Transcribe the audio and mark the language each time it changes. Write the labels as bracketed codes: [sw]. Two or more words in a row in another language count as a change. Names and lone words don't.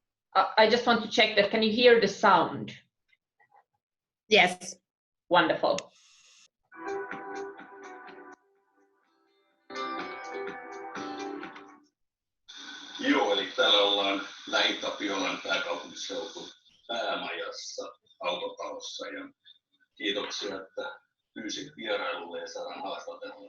[en] I just want to check that. Can you hear the sound? Yes. Wonderful. [fi] Joo, eli täällä ollaan Lähi-Tapiolan pääkaupunkiseutu päämajassa autotalossa ja kiitoksia, että pyysit vierailulle ja saadaan haastatella.